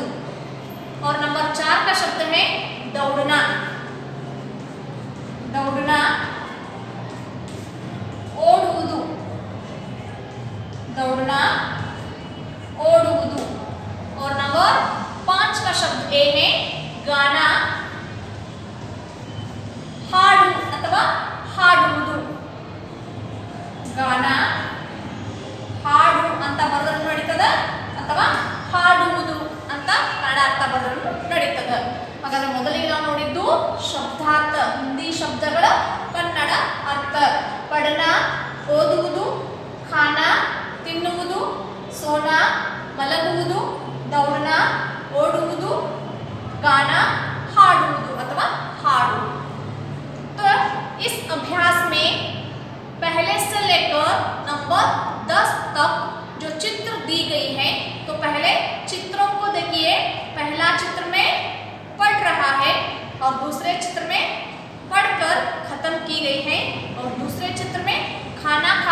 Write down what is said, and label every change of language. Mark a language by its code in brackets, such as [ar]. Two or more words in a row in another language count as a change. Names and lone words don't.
[hi] और नंबर 4 का शब्द है दौड़ना। [kn] दौड़ना ಓಡುವುದು। दौड़ना ಓಡುವುದು। [hi] और नंबर 5 का शब्द ए है गाना। [kn] ಹಾಡು ಅಥವಾ ಹಾಡುವುದು। गाना ಹಾಡು ಅಂತ ಬರೆದರೂ ನಡೀತದೆ ಅಥವಾ ಹಾಡುವುದು ಅಂತ ಕನ್ನಡ ಅರ್ಥ ಬರೆದರೂ ನಡೀತದೆ। ಹಾಗಾದ್ರೆ ಮೊದಲಿಗೆ ನಾವು ನೋಡಿದ್ದು ಶಬ್ದಾರ್ಥ, ಹಿಂದಿ ಶಬ್ದಗಳ ಕನ್ನಡ ಅರ್ಥ। ಪಠಣ ಓದುವುದು, ಖಾನ ತಿನ್ನುವುದು, ಸೋನಾ ಮಲಗುವುದು, ದೌಡನ ಓಡುವುದು, ಗಾನ ಹಾಡುವುದು ಅಥವಾ ಹಾಡು। [hi] तो इस अभ्यास में पहले से लेकर नंबर 10 तक जो चित्र दी गई है तो पहले चित्रों को देखिए। पहला चित्र में पढ़ रहा है और दूसरे चित्र में पढ़कर खत्म की गई है और दूसरे चित्र में खाना खा